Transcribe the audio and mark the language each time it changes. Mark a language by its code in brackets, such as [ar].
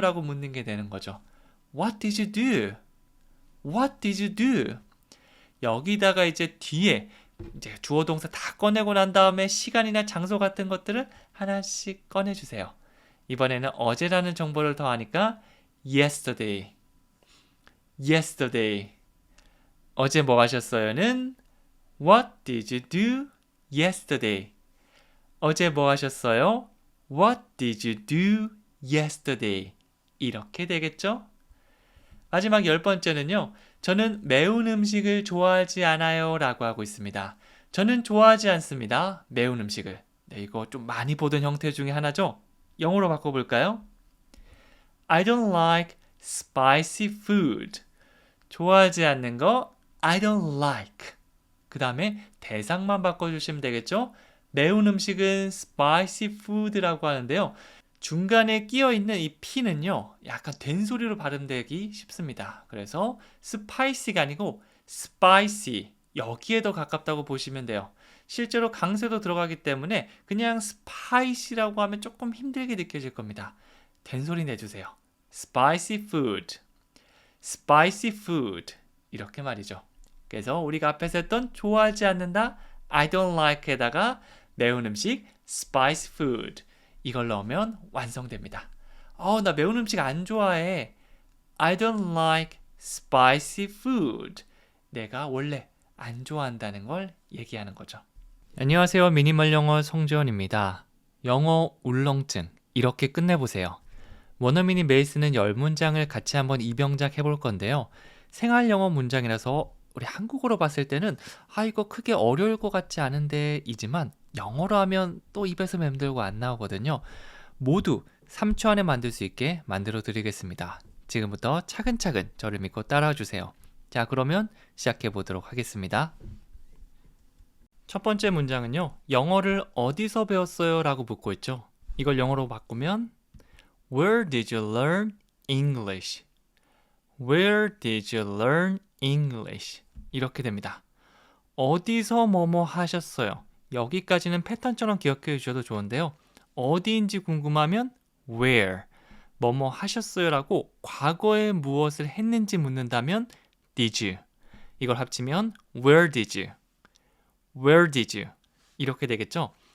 [ko] 라고 묻는 게 되는 거죠. [en] What did you do? What did you do? [ko] 여기다가 이제 뒤에 이제 주어 동사 다 꺼내고 난 다음에 시간이나 장소 같은 것들을 하나씩 꺼내주세요. 이번에는 어제라는 정보를 더하니까 yesterday. [en] yesterday. [ko] 어제 뭐 하셨어요는 [en] What did you do yesterday? [ko] 어제 뭐 하셨어요? [en] What did you do yesterday? [ko] 이렇게 되겠죠? 마지막 10번째는요. 저는 매운 음식을 좋아하지 않아요 라고 하고 있습니다. 저는 좋아하지 않습니다. 매운 음식을. 네, 이거 좀 많이 보던 형태 중에 하나죠? 영어로 바꿔볼까요? [en] I don't like spicy food. [ko] 좋아하지 않는 거 I don't like. 그 다음에 대상만 바꿔주시면 되겠죠? 매운 음식은 spicy food라고 하는데요. 중간에 끼어 있는 이 P는요, 약간 된소리로 발음되기 쉽습니다. 그래서 spicy가 아니고 spicy, 여기에 더 가깝다고 보시면 돼요. 실제로 강세도 들어가기 때문에 그냥 spicy라고 하면 조금 힘들게 느껴질 겁니다. 된소리 내주세요. spicy food, spicy food, 이렇게 말이죠. 그래서 우리가 앞에서 했던 좋아하지 않는다, I don't like에다가 매운 음식, spicy food, 이걸 넣으면 완성됩니다. 나 매운 음식 안 좋아해. [en] I don't like spicy food. [ko] 내가 원래 안 좋아한다는 걸 얘기하는 거죠. 안녕하세요. 미니멀 영어 송지원입니다. 영어 울렁증 이렇게 끝내보세요. 원어민이 매일 쓰는 10문장을 같이 한번 입영작 해볼 건데요. 생활 영어 문장이라서 우리 한국어로 봤을 때는 이거 크게 어려울 것 같지 않은데 이지만 영어로 하면 또 입에서 맴돌고 안 나오거든요. 모두 3초 안에 만들 수 있게 만들어 드리겠습니다. 지금부터 차근차근 저를 믿고 따라와 주세요. 자, 그러면 시작해 보도록 하겠습니다. 첫 번째 문장은요. 영어를 어디서 배웠어요? 라고 묻고 있죠. 이걸 영어로 바꾸면 [en] Where did you learn English? Where did you learn English? [ko] 이렇게 됩니다. 어디서 뭐뭐 하셨어요? 여기까지는 패턴처럼 기억해 주셔도 좋은데요. 어디인지 궁금하면 where, 뭐뭐 하셨어요 라고 과거에 무엇을 했는지 묻는다면 did you, 이걸 합치면 where did you, where did you, 이렇게 되겠죠.